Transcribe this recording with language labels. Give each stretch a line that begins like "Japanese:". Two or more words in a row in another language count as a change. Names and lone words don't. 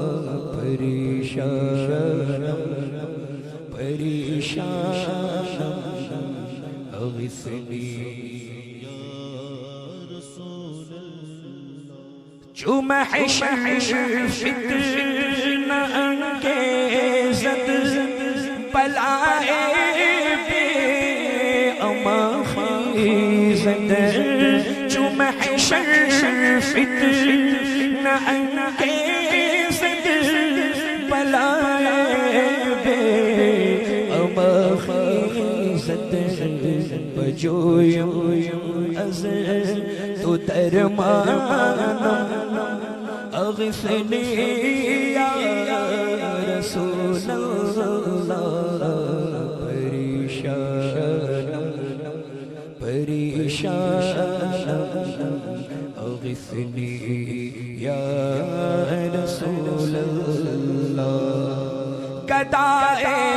Persian: پریشانم
Arabic: اغثنی یا رسول اللہ
Persian: جو محشر فتنہ انگیزد بلائے بے اما خیزد جو محشر فتنہ انگیزد بلائے بے اما خیزد بجویم از تو درمانم
Arabic: اغثنی یا رسول اللہ
Persian: پریشانم
Arabic: اغثنی یا رسول اللہ
Persian: گدائے